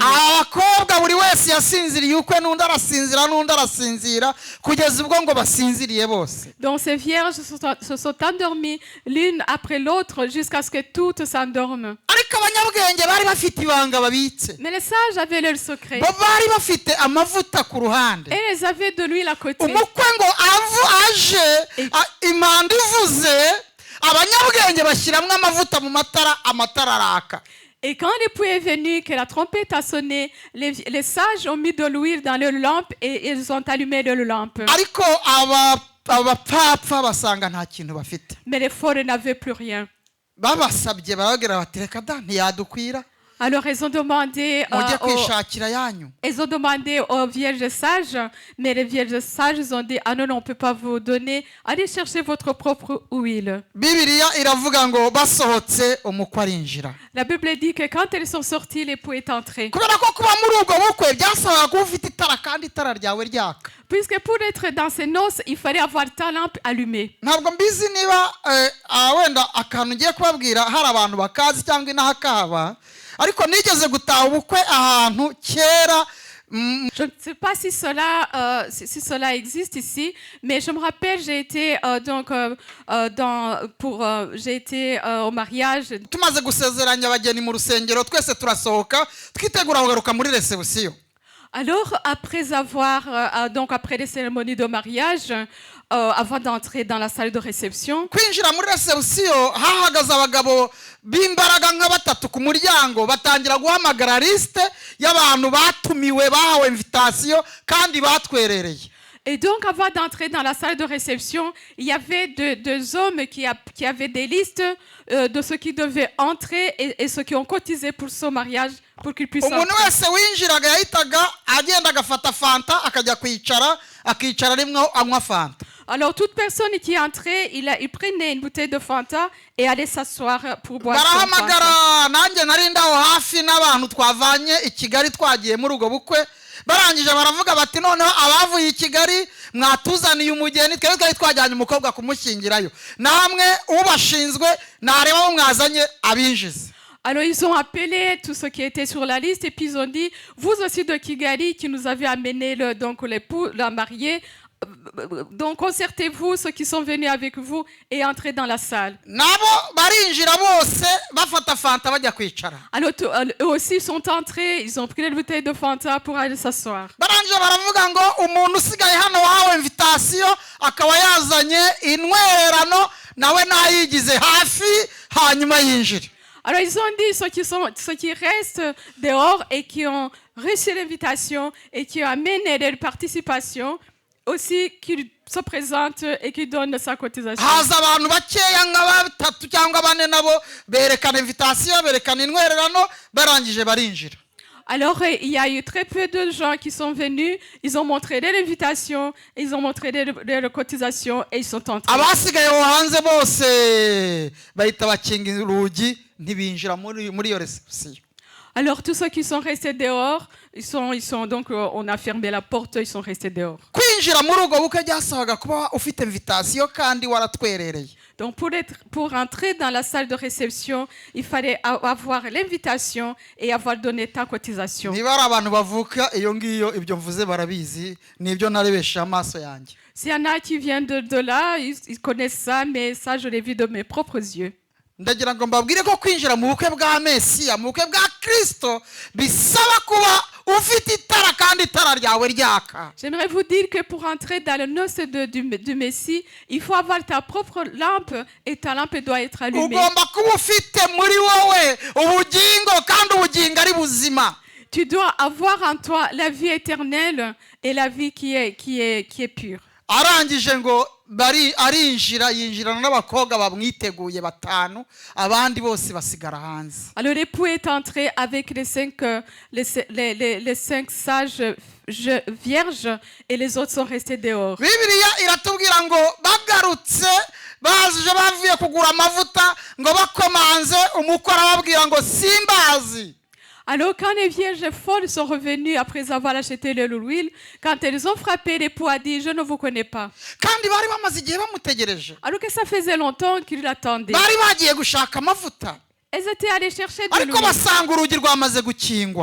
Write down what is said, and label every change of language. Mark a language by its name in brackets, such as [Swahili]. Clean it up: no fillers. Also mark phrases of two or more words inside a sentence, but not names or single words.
[Kinyarwanda] abakobwa buri wese yasinziriye ukwe n'undi arasinzira kugeza ubwo ngo basinziriye bose. [French] Donc ces vierges se sont endormies l'une après l'autre jusqu'à ce que toutes s'endorment. [Kinyarwanda] ariko abanyabwenge bari bafite ibanga babitse, [French] Mais les sages avaient leur secret. [Kinyarwanda] bo bari bafite amavuta ku ruhande. [French] Et ils avaient de l'huile à côté. [Kinyarwanda] umukwe ngo aje impanda ivuze abanyabwenge bashyiramo amavuta mu amatara araka. [French] Et quand l'époux est venu, que la trompette a sonné, les sages ont mis de l'huile dans leurs lampes et ils ont allumé leurs lampes. [Kinyarwanda] ariko abapfapfa basanga nta kintu bafite. [French] Mais les folles n'avaient plus rien. [Kinyarwanda] babasabye barababwira bati reka da ntiyadukwira [French] Alors ils ont demandé, [Kinyarwanda] mujye kwishakira yanyu. [French] aux vierges sages, mais les vierges sages ont dit ah non, on ne peut pas vous donner, allez chercher votre propre huile. [Kinyarwanda] bibiliya iravuga ngo basohotse umukwe arinjira. [French] La Bible dit que quand elles sont sorties, l'époux est entré. [Kinyarwanda] kubera ko kuba muri ubwo bukwe byasabaga kuba ufite itara kandi itara ryawe ryaka. [French] Puisque pour être dans ces noces, il fallait avoir ta lampe allumée. [Kinyarwanda] ntabwo mbizi niba wenda akantu ugiye kubabwira hari abantu bakazi cyangwa inahakaba, ariko nigeze gutaha ubukwe ahantu kera. [French] Je ne sais pas si cela existe ici, mais je me rappelle, j'ai été au mariage. [Kinyarwanda] tumaze gusezeranya abageni mu rusengero twese turasohoka twitegura kugaruka muri reception. [French] Alors, après les cérémonies de mariage, avant d'entrer dans la salle de réception, [Kinyarwanda] kwinjira muri reception hahagaze abagabo b'imbaraga nka batatu ku muryango batangira guhamagara liste y'abantu batumiwe bahawe invitation kandi batwerereye. [French] et donc avant d'entrer dans la salle de réception, il y avait deux hommes qui avaient des listes de ceux qui devaient entrer et ceux qui ont cotisé pour ce mariage pour qu'ils puissent [Kinyarwanda] umuntu [French] entrer. [Kinyarwanda] wese winjiraga yahitaga agenda agafata fanta akajya akicara rimwe anywa fanta. [French] Alors toute personne qui entrait, il prenait une bouteille de Fanta et allait s'asseoir pour boire son Fanta. [Kinyarwanda] barahamagara nanjye nari ndaho hafi n'abantu twavanye i Kigali twagiye muri ubwo bukwe, barangije baravuga bati noneho abavuye i Kigali mwatuzaniye umugeni, twari twajyanye umukobwa kumushyingirayo, namwe ubashinzwe nareba abo mwazanye abinjize. [French] Alors ils ont appelé tous ceux qui étaient sur la liste et puis ils ont dit vous aussi de Kigali qui nous avez amené l'époux, la mariée, donc concertez-vous ceux qui sont venus avec vous et entrez dans la salle. [Kinyarwanda] nabo barinjira bose bafata fanta bajya kwicara. [French] Alors eux aussi sont entrés, ils ont pris une bouteille de Fanta pour aller s'asseoir. [Kinyarwanda] barangije baravuga ngo umuntu usigaye hano wahawe invitation akaba yazanye intwererano nawe nayigize hafi hanyuma yinjire. [French] Alors ils ont dit ceux qui restent dehors et qui ont reçu l'invitation et qui ont amené leur participation aussi qu'ils se présentent et qu'ils donnent sa cotisation. [Kinyarwanda] haza abantu bakeya nka batatu cyangwa bane nabo berekana invitation berekana intwererano barangije barinjira. [French] Alors il y a eu très peu de gens qui sont venus, ils ont montré leur invitation, ils ont montré leur cotisation et ils sont entrés. [Kinyarwanda] abasigaye aho hanze bose bahita bakinga urugi ntibinjira muri iyo reception. [French] Alors tous ceux qui sont restés dehors, ils sont donc on a fermé la porte, ils sont restés dehors. [Kinyarwanda] kwinjira muri ubwo bukwe byasabaga kuba ufite invitation kandi waratwerereye. [French] Donc pour entrer dans la salle de réception, il fallait avoir l'invitation et avoir donné ta cotisation. [Kinyarwanda] niba ari abantu bavuka iyo ngiyo ibyo mvuze barabizi, nibyo narebesha amaso yanjye. [French] S'il y en a qui viennent de là, ils connaissent ça, mais ça je l'ai vu de mes propres yeux. [Kinyarwanda] ndagira ngo mbabwire ko kwinjira mu bukwe bwa Mesiya, mu bukwe bwa Kristo, bisaba kuba ufite itara kandi itara ryawe ryaka. [French] J'aimerais vous dire que pour entrer dans le noces du Messie, il faut avoir ta propre lampe et ta lampe doit être allumée. [Kinyarwanda] Ugomba kuba ufite muri wowe ubugingo kandi ubugingo ari buzima. [French] Tu dois avoir en toi la vie éternelle et la vie qui est pure. [Kinyarwanda] Arangije ngo arinjira yinjirana n'abakobwa bamwiteguye batanu, abandi bose basigara hanze. [French] Alors l'époux est entré avec les cinq sages vierges et les autres sont restés dehors. [Kinyarwanda] Bibiliya iratubwira ngo bagarutse baje bavuye kugura amavuta ngo bakomanze, umukwe arababwira ngo simbazi. [French] Alors quand les vierges folles sont revenues après avoir acheté l'huile, quand elles ont frappé, l'époux a dit, je ne vous connais pas. [Kinyarwanda] Kandi bari bamaze igihe bamutegereje, [French] Alors que ça faisait longtemps qu'ils l'attendaient. [Kinyarwanda] bari bagiye gushaka amavuta, [French] Elles étaient allées chercher de [Kinyarwanda] ariko [French] l'huile. [Kinyarwanda] basanga urugi rwamaze gukingwa.